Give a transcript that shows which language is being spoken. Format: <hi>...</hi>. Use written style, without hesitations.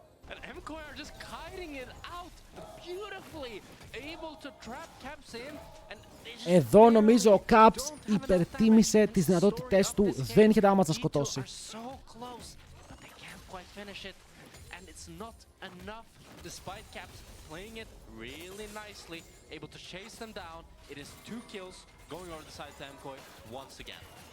<en>And Mkoi are just kiting it out beautifully, able to trap Caps in, and they just</en> <el>Εδώ νομίζω ο Caps υπερτίμησε τις δυνατότητές του. Δεν είχε damage να σκοτώσει.</el> <en>are so close, but they can't quite finish it, and it's not enough despite Caps playing it really nicely, able to chase them down. It is 2 kills going over the side to Mkoi once again.</en>